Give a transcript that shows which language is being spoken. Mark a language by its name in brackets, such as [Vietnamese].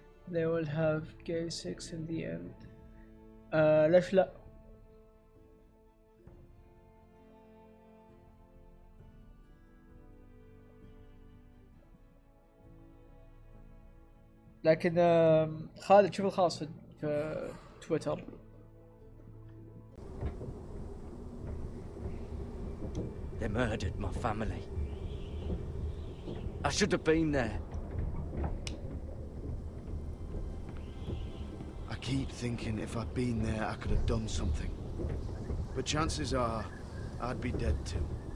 [English] They will have gay sex in the end. [Arabic] ليش لا؟ لكن خالد شوف الخاص في تويتر. [English] They murdered my family. I should have been there. I keep thinking if I'd been there, I could have done something. But chances are, I'd be dead too.